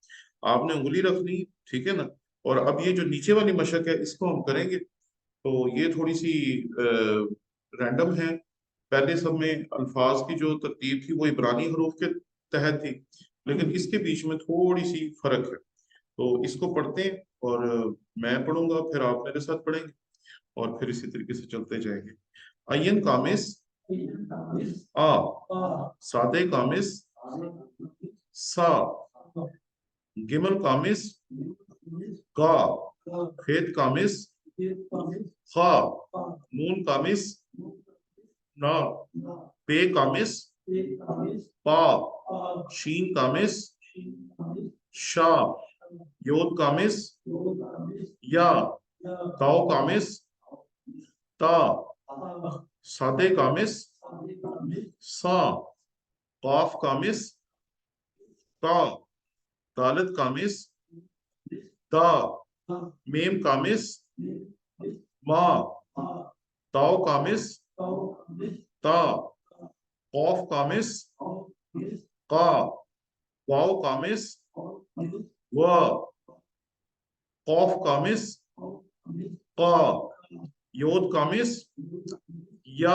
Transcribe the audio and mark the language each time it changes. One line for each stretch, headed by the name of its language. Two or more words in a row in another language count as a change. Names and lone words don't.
Urdu: آپ نے انگلی رکھنی، ٹھیک ہے نا۔ اور اب یہ جو نیچے والی مشق ہے اس کو ہم کریں گے، تو یہ تھوڑی سی رینڈم ہے. پہلے سب میں الفاظ کی جو ترتیب تھی وہ عبرانی حروف کے تحت تھی، لیکن اس کے بیچ میں تھوڑی سی فرق ہے. تو اس کو پڑھتے ہیں، اور میں پڑھوں گا، پھر آپ میرے ساتھ پڑھیں گے، اور پھر اسی طریقے سے چلتے جائیں گے.
Hebrew: עַיִן קָמַץ אָ, צָדִי קָמַץ סָ, גִּימֶל קָמַץ קָ, חֵית קָמַץ חָ, נוּן קָמַץ נָ, פֵּא קָמַץ פָּ, שִׁין קָמַץ שָׁ, יוֹד קָמַץ יָ, תָּו קָמַץ תָּ, צָדִי קָמַץ סָ, כָּף קָמַץ תָּ, דָּלֶת קָמַץ דָּ, מֵם קָמַץ מָ, תָּו קָמַץ תָּ, קוֹף קָמַץ קָ, וָו קָמַץ וָ, קוֹף קָמַץ קָ, יוֹד קָמַץ יָ,